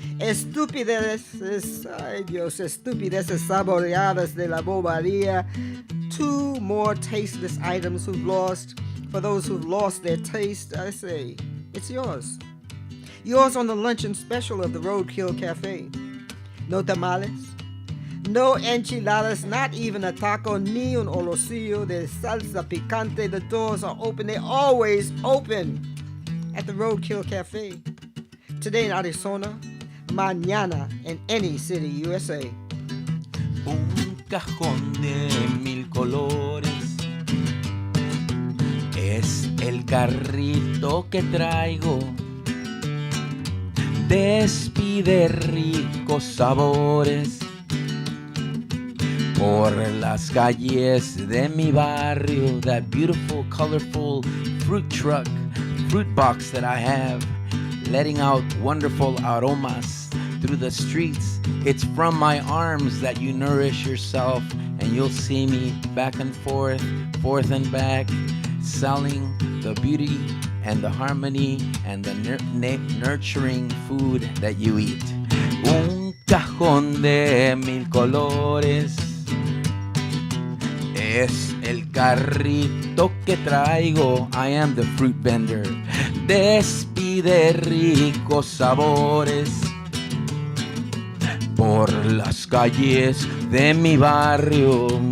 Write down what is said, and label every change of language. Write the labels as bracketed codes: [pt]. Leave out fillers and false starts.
[es] Estupideces, ay Dios, estupideces saboreadas de la bobería. [en] Two more tasteless items for those who've lost their taste. I say, it's yours. Yours on the luncheon special of the Roadkill Cafe. No tamales, no enchiladas, not even a taco, [es] ni un olorcillo de salsa picante. [en] The doors are open. They're always open at the Roadkill Cafe. Today in Arizona, mañana in any city, USA. [es] Un cajón de 1000 colores es el carrito que traigo. Despide ricos sabores por las calles de mi barrio. [en] That beautiful, colorful fruit truck, fruit box that I have, letting out wonderful aromas through the streets. It's from my arms that you nourish yourself, and you'll see me back and forth and back, selling the beauty and the harmony and the nurturing food that you eat. [es] Un cajón de 1000 colores es el carrito que traigo. [en] I am the fruit vendor. [es] Despide ricos sabores por las calles de mi barrio.